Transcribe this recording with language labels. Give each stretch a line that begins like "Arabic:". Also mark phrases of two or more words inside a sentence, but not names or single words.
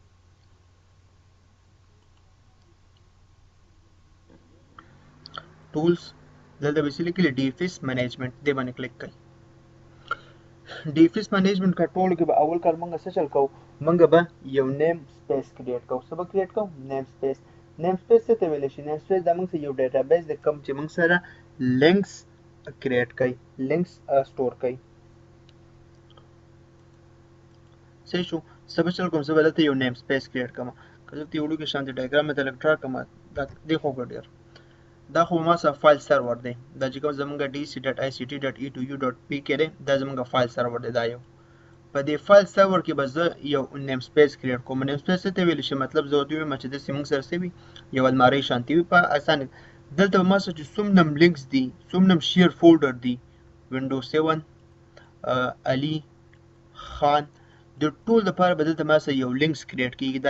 Pashto: ټولز دلته به چې لیکلي
English: DFS management
Pashto: دې باندې کلیک کړئ
English: DFS management control
Pashto: کې به اول کار موږ څه چل کوو موږ به یو
English: namespace create
Pashto: کوو څه به کریټ کوو
English: namespace
Pashto: څه ته ویلی شي
English: namespace
Pashto: دا موږ سره یو ډیټابیس دی کوم چې موږ سره
English: links create
Pashto: کوي
English: links store
Pashto: کوي صحیح شو څه به چل کوم زه به دلته یو
English: namespace create
Pashto: کوم که دلته یو وړوکی شانتې ډایګرام مې ته لږ ډرا کړم دی خو به ډېر دا خو ما سره
English: file server
Pashto: دی دا چې کوم زمونږ dc.ict.e2u.pk دی دا زمونږ
English: file server
Pashto: دی دا یو په دې
English: file server
Pashto: کې به زه یو
English: namespace create
Pashto: کوم
English: namespace
Pashto: څه ته ویلی شي مطلب زه ورته ووایم چې داسې موږ سره څه وي یو المارۍ شانتې وي په اسانه دلته به ما سره چې څومره لینکس دي څومره
English: share folder
Pashto: دي وینډو 7 علي خان د ټول لپاره به دلته ما سره یو
English: links create
Pashto: کېږي دا